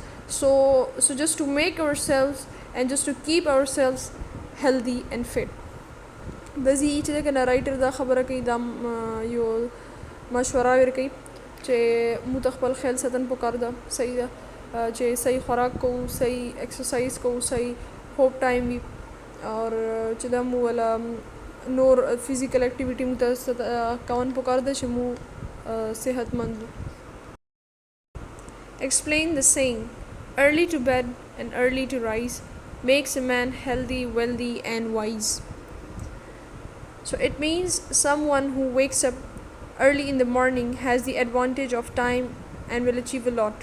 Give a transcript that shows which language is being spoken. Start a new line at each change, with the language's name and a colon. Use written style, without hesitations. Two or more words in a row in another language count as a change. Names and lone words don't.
English: So just to make ourselves and just to keep ourselves healthy and fit.
Pashto: بزی چې کنه رائټر دا خبره کوي دا یو مشوره ورکوي چې موږ ته خپل خیال ساتن پکار ده. صحیح ده چې صحیح خوراک کوو، صحیح ایکسرسایز کوو، صحیح خوب ټایم وي اور چې دا مو ولا نور
English: physical activity
Pashto: موږ ته کوون پکار ده چې مو صحتمند وو.
English: Explain the saying, early to bed and early to rise makes a man healthy, wealthy and wise. So it means someone who wakes up early in the morning has the advantage of time and will achieve a lot.